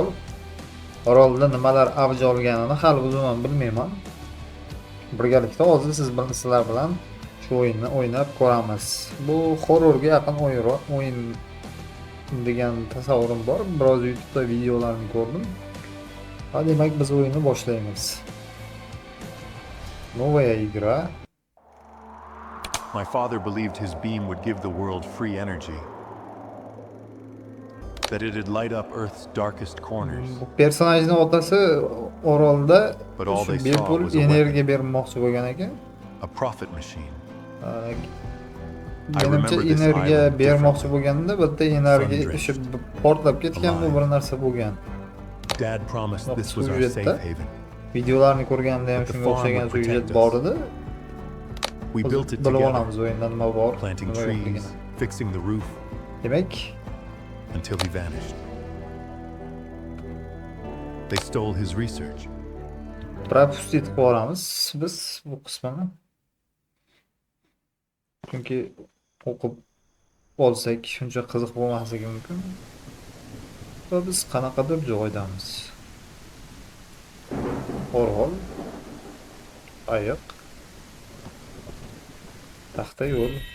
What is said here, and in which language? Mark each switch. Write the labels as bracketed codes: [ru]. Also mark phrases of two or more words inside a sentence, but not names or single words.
[uz] Orolda nimalar avj olganini hali o'zim bilmayman. Birgalikda hozir sizlar bilan shu o'yinni o'ynab ko'ramiz. Bu horrorga yaqin o'yin degan tasavvurim bor. Biroz YouTube'da videolarni ko'rdim. Ha, demak biz o'yinni boshlaymiz. [ru] Новая игра. [en] My father believed his beam would give the world free energy, that it'd light up Earth's darkest corners. [uz] Bu personajning otasi orolda [en] But all [uz] shu [en] they saw [uz] bepul [en] was a [uz] energiya [en] weapon. [uz] bermoqchi bo'lgan ekan. [en] A profit machine. [uz] Menimcha [en] remember this [uz] energiya [en] island [uz] bermoqchi [en] differently. [uz] bo'lganda bitta energiya [en] Sun-drenched, [uz] ishi portlab ketgan bu [en] alive. [uz] bir narsa bo'lgan. [en] Dad promised [uz] Bak, [en] this was our [uz] sujetta. [en] safe haven. [uz] Videolarni ko'rganimda ham [en] But the [uz] shunga [en] farm [uz] o'xshagan [en] would protect [uz] syujet [en] us. [uz] bor edi. [en] We built it [uz] Bilib [en] together, [uz] olamiz o'yinda nima bor, [en] planting [uz] nima [en] trees, [uz] yo'qligini. [en] fixing the roof, Demak, until he vanished. They stole his research. [uz] propustit qilib yuboramiz biz bu qismini. Chunki o'qib olsak shuncha qiziq bo'lmasligi mumkin. Va biz qanaqadir joydamiz. Orol, ayiq, taxta yo'l.